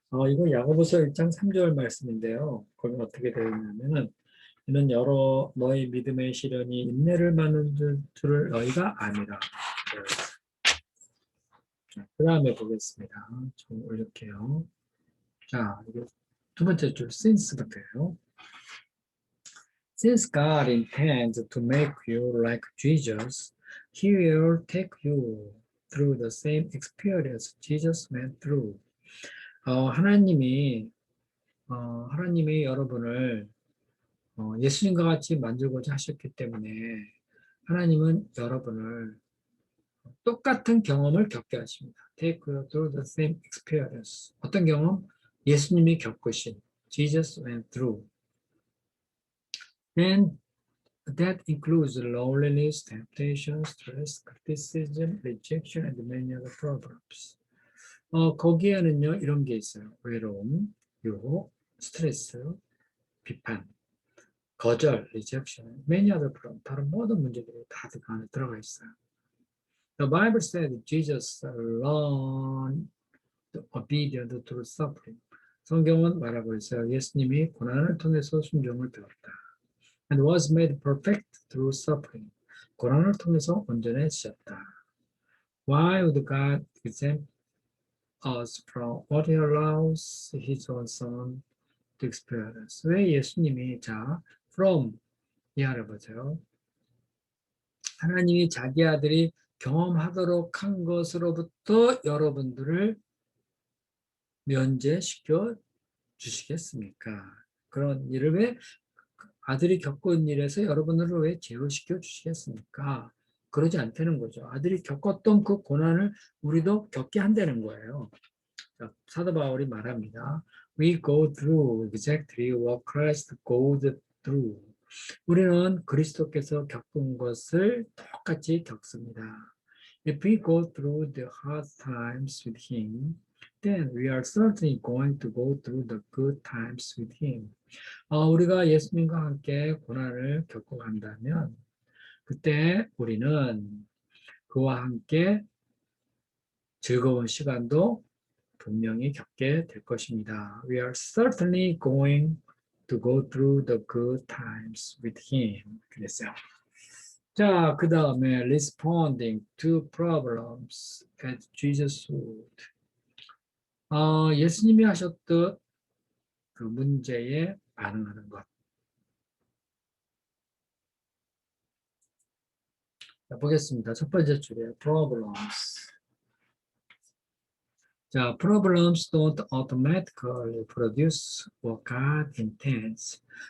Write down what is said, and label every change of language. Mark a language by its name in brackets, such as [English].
[Korean] 이거 야고보서 1장 3절 말씀인데요. 거기 어떻게 되어 있냐면은 이는 여러 너희 믿음의 시련이 인내를 받는 줄을 너희가 아니라. 그 다음에 보겠습니다. 좀 올릴게요. 자, 이게 두 번째 줄 since부터예요. [English] Since God intends to make you like Jesus, He will take you through the same experience Jesus went through. [Korean] 하나님이 여러분을 예수님과 같이 만들고자 하셨기 때문에 하나님은 여러분을 똑같은 경험을 겪게 하십니다. [English] Take you through the same experience. [Korean] 어떤 경험? 예수님이 겪으신 [English] Jesus went through. And that includes loneliness, temptation, stress, criticism, rejection, and many other problems. [Korean] 거기에는요, 이런 게 있어요. 외로움, 유혹, 스트레스, 비판, 거절, [English] rejection, many other problems. [Korean] 다른 모든 문제들이 다 그 안에 들어가 있어요. [English] The Bible said Jesus learned obedience through suffering. [Korean] 성경은 말하고 있어요. 예수님이 고난을 통해서 순종을 배웠다. [English] And was made perfect through suffering. [Korean] 고난을 통해서 온전해지셨다. [English] Why would God exempt us from what He allows His own Son to experience? [Korean] 왜 예수님이 from 이하를 보세요. 하나님이 자기 아들이 경험하도록 한 것으로부터 여러분들을 면제시켜 주시겠습니까? 그런 일을 왜 아들이 겪은 일에서 여러분들을 왜 제어시켜 주시겠습니까? 그러지 않다는 거죠. 아들이 겪었던 그 고난을 우리도 겪게 한다는 거예요. 자, 사도 바울이 말합니다. [English] We go through exactly what Christ goes through. [Korean] 우리는 그리스도께서 겪은 것을 똑같이 겪습니다. [English] If we go through the hard times with Him, then we are certainly going to go through the good times with Him. [Korean] 우리가 예수님과 함께 고난을 겪고 간다면 그때 우리는 그와 함께 즐거운 시간도 분명히 겪게 될 것입니다. [English] We are certainly going to go through the good times with Him. [Korean] 그랬어요. 자, 그 다음에 [English] responding to problems as Jesus would. [Korean] 예수님이 하셨던 그 문제에 반응하는 것. 자, 보겠습니다. 첫 번째 줄에 problems. [English] 자, problems don't automatically produce what God intends.